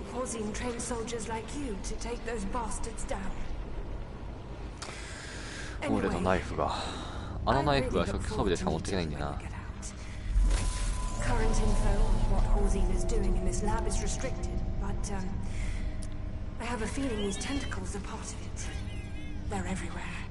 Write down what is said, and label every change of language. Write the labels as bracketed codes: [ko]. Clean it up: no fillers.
[en] Causing trained soldiers like you to take those bastards down. [ja] 俺のナイフが、あのナイフは初期装備でしか持っていけないんだよな。 [en] Current info on what Horsey is doing in this lab is restricted, but I have a feeling these tentacles are part of it. They're everywhere.